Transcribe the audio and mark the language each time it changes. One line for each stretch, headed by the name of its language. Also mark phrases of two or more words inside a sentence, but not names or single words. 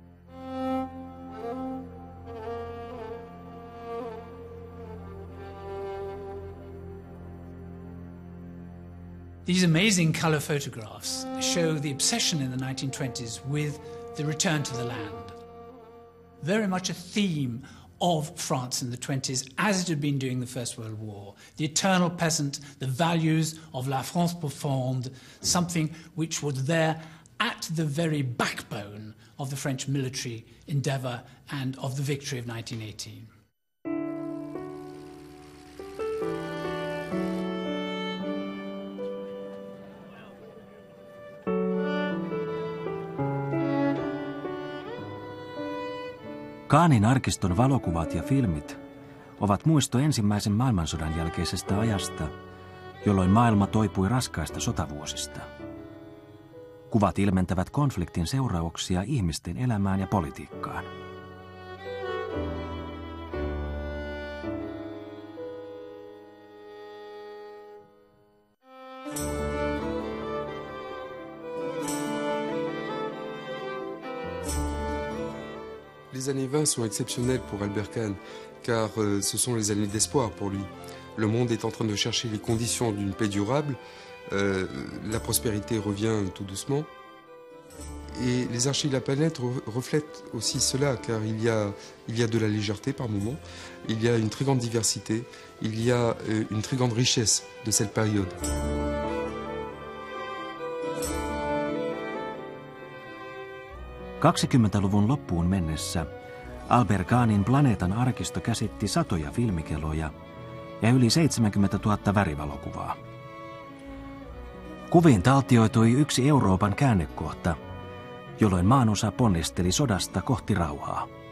English: These amazing colour photographs show the obsession in the 1920s with the return to the land. Very much a theme of France in the 20s, as it had been during the First World War. The eternal peasant, the values of
French: la France profonde,
English: something which was there at the very backbone of the French military endeavour and of the victory of 1918.
Finnish: Kahnin arkiston valokuvat ja filmit ovat muisto ensimmäisen maailmansodan jälkeisestä ajasta, jolloin maailma toipui raskaista sotavuosista. Kuvat ilmentävät konfliktin seurauksia ihmisten elämään ja politiikkaan.
French: Les années 20 sont exceptionnelles pour Albert Kahn, car ce sont les années d'espoir pour lui. Le monde est en train de chercher les conditions d'une paix durable, la prospérité revient tout doucement. Et les archives de la planète reflètent aussi cela, car il y a de la légèreté par moments, il y a une très grande diversité, il y a une très grande richesse de cette période.
Finnish: '20-luvun loppuun mennessä Kahnin planeetan arkisto käsitti satoja filmikeloja ja yli 70 000 värivalokuvaa. Kuviin taltioitui yksi Euroopan käännekohta, jolloin maanosa ponnisteli sodasta kohti rauhaa.